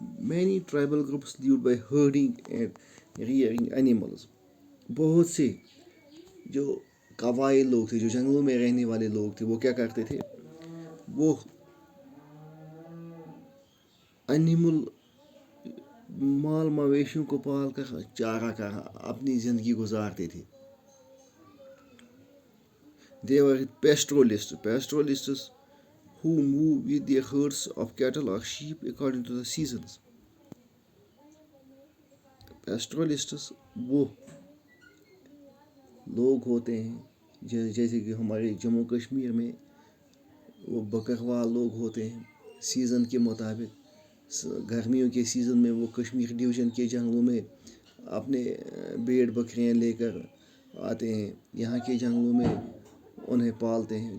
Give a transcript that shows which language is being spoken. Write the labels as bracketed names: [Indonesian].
[English] Many tribal groups lived by herding and rearing animals. [Urdu] بہت سے جو قبائل لوگ تھے، جو جنگلوں میں رہنے والے لوگ تھے، وہ کیا کرتے تھے؟ وہ اینیمل مال مویشیوں کو پال کر چارہ کر اپنی زندگی گزارتے تھے. [English] They were pastoralists. Pastoralists who move with their herds of cattle or sheep according to the seasons. [Urdu] Pastoralists وہ لوگ ہوتے ہیں جیسے کہ ہمارے جموں کشمیر میں وہ بکروال لوگ ہوتے ہیں. سیزن کے مطابق گرمیوں کے سیزن میں وہ کشمیر ڈویژن کے جنگلوں میں اپنے بھیڑ بکریاں لے کر آتے ہیں، یہاں کے جنگلوں میں انہیں پالتے ہیں.